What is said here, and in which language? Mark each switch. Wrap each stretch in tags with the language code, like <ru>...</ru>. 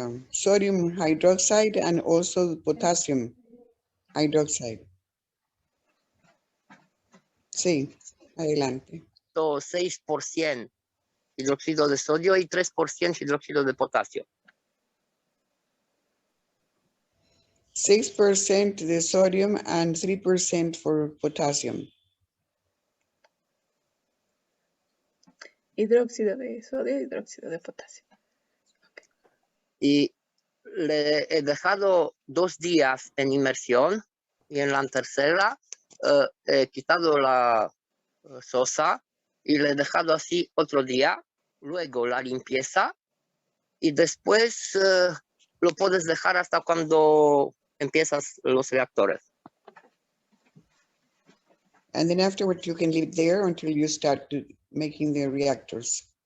<en>sodium hydroxide and also potassium hydroxide.</en> <es>Sí, adelante. 6% hidróxido de sodio y 3% hidróxido de potasio.</es> <en>6% de sodium and 3% for potassium.</en> <es>Hidróxido de sodio, hidróxido de potasio. Y le he dejado 2 días en inmersión y en la tercera he quitado la sosa y le he dejado así otro día, luego la limpieza y después lo puedes dejar hasta cuando empiezas los reactores.</es> <en>And then afterwards you can leave there until you start making the reactors.</en>